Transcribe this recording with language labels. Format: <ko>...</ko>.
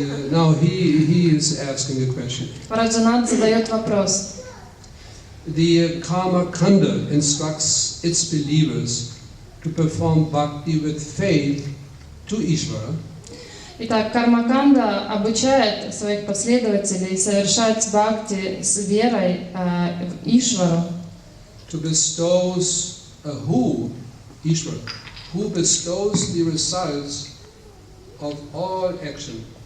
<en>now he is asking a question.</en> <ru>Раджанат задает вопрос.</ru> <en>The Karma Kanda instructs its believers to perform bhakti with faith to Ishvara.</en> <ru>Итак, Кармаканда обучает своих последователей совершать бхакти с верой в Ишвару,</ru> <en>To bestows Ishvara, who bestows the results of all action.</en>